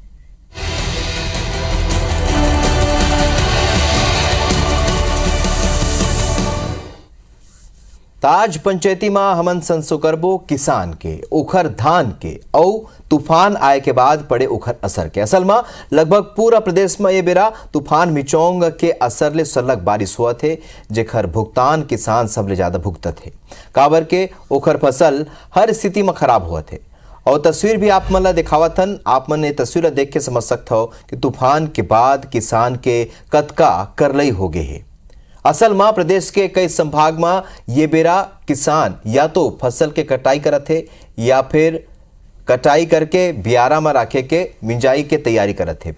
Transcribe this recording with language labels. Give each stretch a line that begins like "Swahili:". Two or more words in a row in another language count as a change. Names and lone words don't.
Chhattisgarhi: ताज पंचायती में हमन संसो करबो किसान के ओखर धान के और तूफान आए के बाद पड़े ओखर असर के। असल में लगभग पूरा प्रदेश में ये बेरा तूफान मिचोंग के असर ले सलग बारिश हुआ थे जेखर भुगतान किसान सबले ज्यादा भुगतत थे काबर के ओखर फसल हर स्थिति में खराब हुआ थे। और तस्वीर भी आप मन ला दिखावत हन। आप मन ये तस्वीर देख के समझ सकते हो कि तूफान के बाद किसान के कतका करलई हो गए है। असल में प्रदेश के कई संभाग में ये बेरा किसान या तो फसल के कटाई करत थे या फिर कटाई करके बियारा में रखे के मिंजाई के तैयारी करत थे।